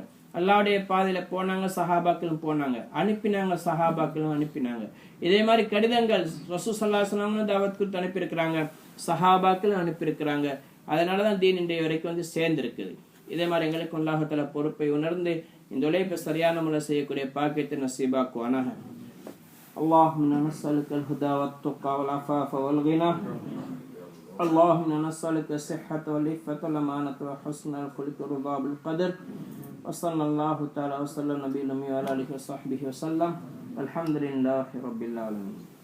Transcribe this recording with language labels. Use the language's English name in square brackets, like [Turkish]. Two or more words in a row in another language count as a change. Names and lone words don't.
[Tamil] அல்லாஹ்வுடைய பாதையில போனாங்க, சஹாபாக்களும் போனாங்க, அனுப்பினாங்க, சஹாபாக்களும் அனுப்பினாங்க. இதே மாதிரி கடிதங்கள் ரசூல் [Arabic] صلى الله عليه وسلم [Tamil] தாவத் கொடுத்து அனுப்பியிருக்கிறாங்க, சஹாபாக்களும் அனுப்பியிருக்கிறாங்க. அதனால தான் தீன் இன்றைய வரைக்கும் வந்து சேர்ந்திருக்குது. இதே மாதிரி எங்களுக்கு [Arabic] الله تعالى [Tamil] பொறுப்பை உணர்ந்து இந்த உழைப்பை சரியான முறையில் செய்யக்கூடிய பாக்கியத்தை நசீபாக்குவானாக. [Arabic] اللهم إنا نسألك الهدى والتقى والعفاف والغنى. اللهم إنا نسألك الصحة والعفة والأمانة وحسن الخلق والرضا بالقدر. وصلى الله تعالى وسلم نبينا وعلى آله وصحبه وسلم. الحمد لله رب العالمين.